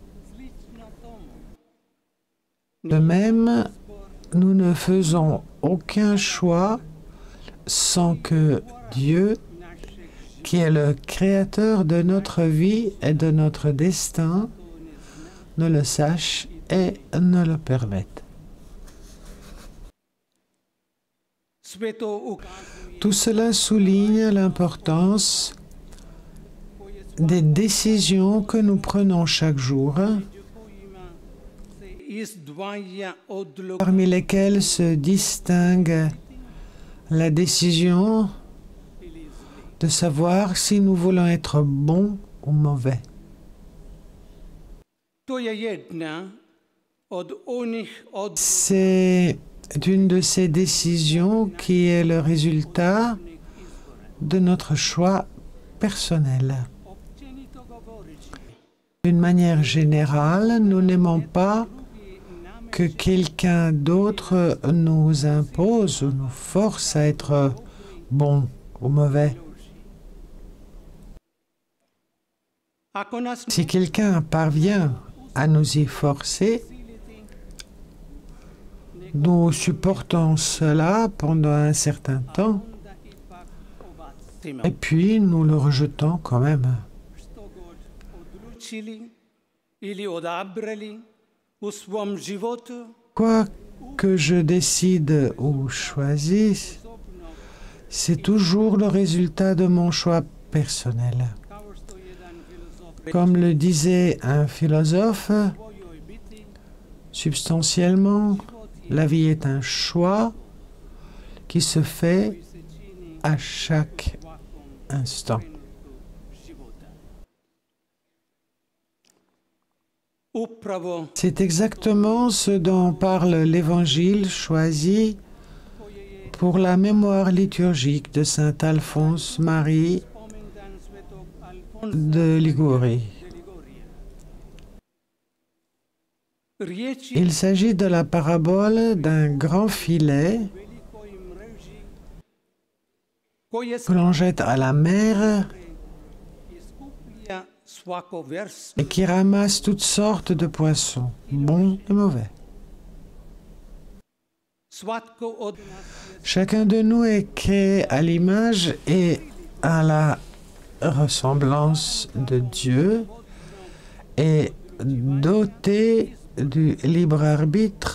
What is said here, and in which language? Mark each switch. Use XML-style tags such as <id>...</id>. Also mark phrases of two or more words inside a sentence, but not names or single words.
<fr>De même, nous ne faisons aucun choix sans que Dieu, qui est le créateur de notre vie et de notre destin, ne le sache et ne le permette.</fr> <hr>sve to ukazuje</hr> <fr>Tout cela souligne l'importance des décisions que nous prenons chaque jour,</fr> <hr>kojima se izdvaja odluka</hr> <fr>parmi lesquelles se distingue la décision de savoir si nous voulons être bons ou mauvais.</fr> <hr>to je jedna od onih od</hr> <fr>C'est une de ces décisions qui est le résultat de notre choix personnel.</fr> <hr>općenito govoreći</hr> <fr>D'une manière générale, nous n'aimons pas que quelqu'un d'autre nous impose ou nous force à être bon ou mauvais.</fr> <hr>ako nas</hr> <fr>Si quelqu'un parvient à nous y forcer, nous supportons cela pendant un certain temps</fr> <hr>onda ipak odbacimo</hr> <fr>et puis nous le rejetons quand même.</fr> <hr>što god odlučili ili odabrali u svom životu,</hr> <fr>Quoi que je décide ou choisisse, c'est toujours le résultat de mon choix personnel.</fr> <hr>kao što jedan filozof</hr> <fr>Comme le disait un philosophe,</fr> <hr>svojoj biti</hr> <fr>substantiellement, la vie est un choix qui se fait</fr> <hr>koji se čini</hr> <fr>à chaque</fr> <hr>svakom</hr> <fr>instant.</fr> <hr>trenutku života. Upravo</hr> <fr>C'est exactement ce dont parle l'Évangile choisi pour la mémoire liturgique de saint Alphonse Marie</fr> <hr>spomendan svetog Alfonsa</hr> <fr>de Ligurie.</fr> <hr>de Ligorija. Riječi</hr> <fr>Il s'agit de la parabole d'un grand filet</fr> <hr>velikoj mreži koje</hr> <fr>que l'on jette à la mer</fr> <hr>iskuplja svako vers</hr> <fr>et qui ramasse toutes sortes de poissons, bons et mauvais.</fr> <hr>svatko od nas je</hr> <fr>Chacun de nous est créé à l'image et à la ressemblance de Dieu et doté du libre arbitre</fr>